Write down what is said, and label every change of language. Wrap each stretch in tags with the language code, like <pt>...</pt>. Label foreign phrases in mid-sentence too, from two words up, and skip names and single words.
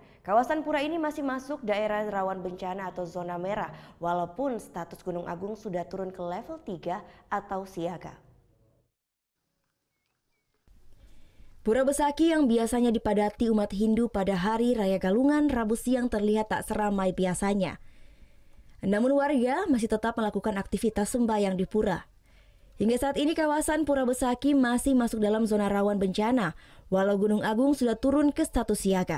<id>Kawasan pura ini masih masuk daerah rawan bencana atau zona merah, walaupun status Gunung Agung sudah turun ke level 3 atau siaga. Pura Besaki yang biasanya dipadati umat Hindu pada Hari Raya Galungan Rabu siang terlihat tak seramai biasanya. Namun warga masih tetap melakukan aktivitas sembahyang di pura. Hingga saat ini kawasan Pura Besaki masih masuk dalam zona rawan bencana, walau Gunung Agung sudah turun ke status siaga.</id>